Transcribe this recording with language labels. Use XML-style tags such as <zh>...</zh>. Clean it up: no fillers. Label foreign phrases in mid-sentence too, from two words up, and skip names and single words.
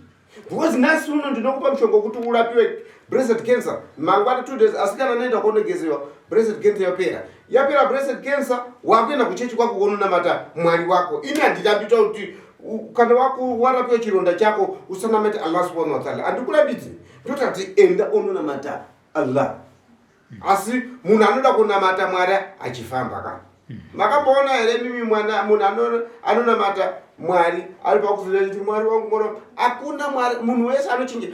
<sn>Because nasi uno ndinokupa mushonga wokuti urapiwe</sn> <en>breast cancer</en> <sn>mangwana</sn> <en>2 days</en> <sn>asi kana naenda kunogezewa</sn> <en>breast cancer</en> <sn>yapera</sn> <en>breast cancer</en> <sn>wakuenda kuchechi kwako kunonamata Mwari wako. Ini handitambita kuti kana warapiwa chironda chako usanamata</sn> <ar>الله سبحانه وتعالى.</ar> <sn>Andikurambidzi ndotati enda unonamata Allah. Asi munhu anoda kunamata Mwari achifamba ka. Makamboona here mimi munhu anonamata Mwari ari pakufira kuti Mwari wangu mwana akuna Mwari munhu wese anochinja.</sn>